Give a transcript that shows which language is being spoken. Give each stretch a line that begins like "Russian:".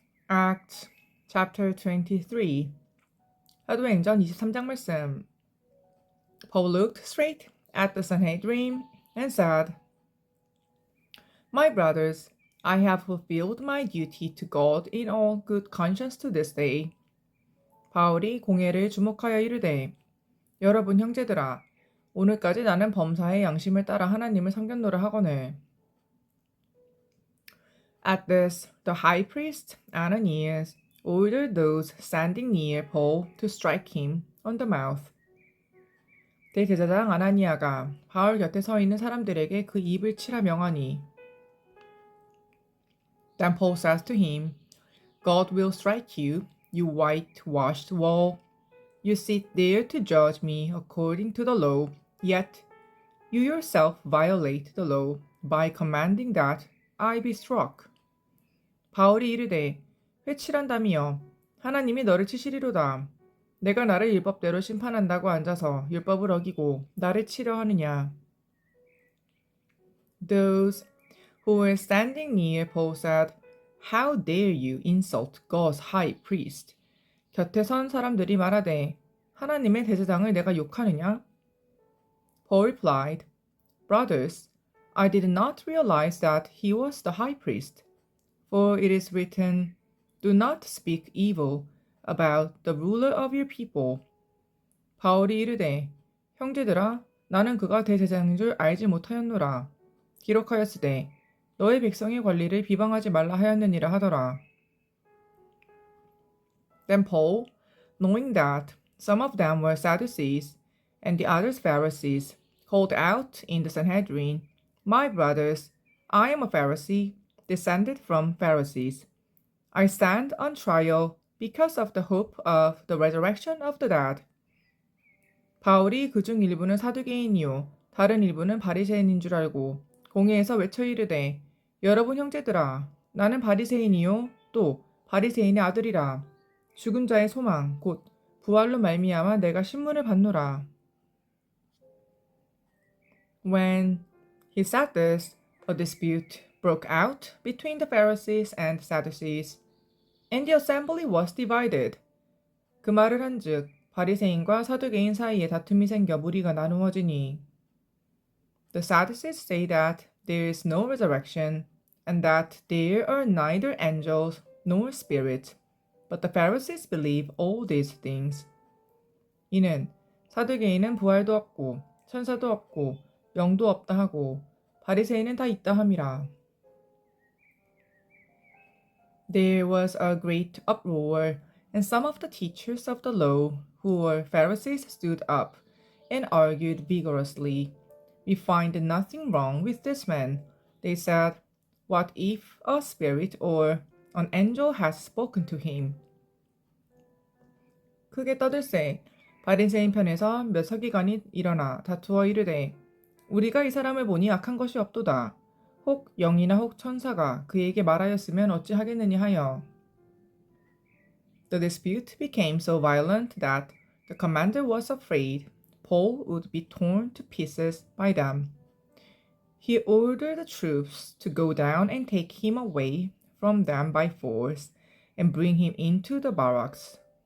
English: Acts chapter 23
Korean: 사도행전 23장 말씀.
English: Paul looked straight at the Sanhedrin and said, My brothers, I have fulfilled my duty to God in all good conscience to this day.
Korean: 바울이 공회를 주목하여 이르되, 여러분 형제들아, 오늘까지 나는 범사의 양심을 따라 하나님을 상견노를 하거늘.
English: At this, the high priest Ananias ordered those standing near Paul to strike him on the mouth.
Korean: 대제사장 아나니아가 바울 곁에 서 있는 사람들에게 그 입을 치라 명하니.
English: Then Paul says to him, God will strike you, you whitewashed wall. You sit there to judge me according to the law, yet you yourself violate the law by commanding that I be struck.
Korean: 바울이 이르되, 회칠한다미여, 하나님이 너를 치시리로다. 내가 나를 율법대로 심판한다고 앉아서 율법을 어기고 나를 치려 하느냐.
English: Those who were standing near Paul said, How dare you insult God's high priest?
Korean: 곁에 선 사람들이 말하되, 하나님의 대제사장을 내가 욕하느냐?
English: Paul replied, Brothers, I did not realize that he was the high priest. For it is written, Do not speak evil about the ruler of your people.
Korean: 바울이 이르되, 형제들아, 나는 그가 대제사장인 줄 알지 못하였노라. 기록하였으되, 너의 백성의 관리를 비방하지 말라 하였느니라 하더라.
English: Then Paul, knowing that some of them were Sadducees, and the others Pharisees, called out in the Sanhedrin, My brothers, I am a Pharisee, descended from Pharisees. I stand on trial because of the hope of the resurrection of the dead.
Korean: 바울이 그중 일부는 사두개인이요 다른 일부는 바리새인인 줄 알고 공회에서 외쳐 이르되, 여러분 형제들아, 나는 바리새인이요 또 바리새인의 아들이라. 죽은 자의 소망 곧 부활로 말미암아 내가 신문을 받노라.
English: When he said this, a dispute broke out between the Pharisees and Sadducees, and the assembly was divided.
Korean: 그 말을 한즉 바리새인과 사두개인 사이에 다툼이 생겨 무리가 나누어지니.
English: The Sadducees say that there is no resurrection, and that there are neither angels nor spirits, but the Pharisees believe all these things.
Korean: 이는 사두개인은 부활도 없고 천사도 없고 영도 없다 하고 바리새인은 다 있다 함이라.
English: There was a great uproar, and some of the teachers of the law, who were Pharisees, stood up and argued vigorously. We find nothing wrong with this man, they said. What if a spirit or an angel has spoken to him?
Korean: 크게 떠들세 바리새인 편에서 몇 서기관이 일어나 다투어 이르되, 우리가 이 사람을 보니 악한 것이 없도다. 혹 영이나 혹 천사가 그에게 말하였으면 어찌하겠느냐 하여.
English: The dispute became so violent that the commander was afraid Paul would be torn to pieces by them. He ordered the troops to go down and take him away from them by force and bring him into the barracks.